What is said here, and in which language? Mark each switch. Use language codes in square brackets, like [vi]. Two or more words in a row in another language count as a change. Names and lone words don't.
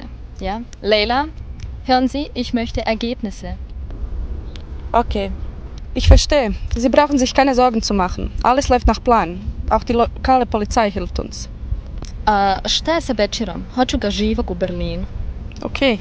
[de] Ja? Leila, hören Sie, ich möchte Ergebnisse. Okay. Ich verstehe. Sie brauchen sich keine Sorgen zu machen. Alles läuft nach Plan. Auch die lokale Polizei hilft uns. [bs] Šta je sa Bečirom? Hoću ga živog u Berlinu. Okay.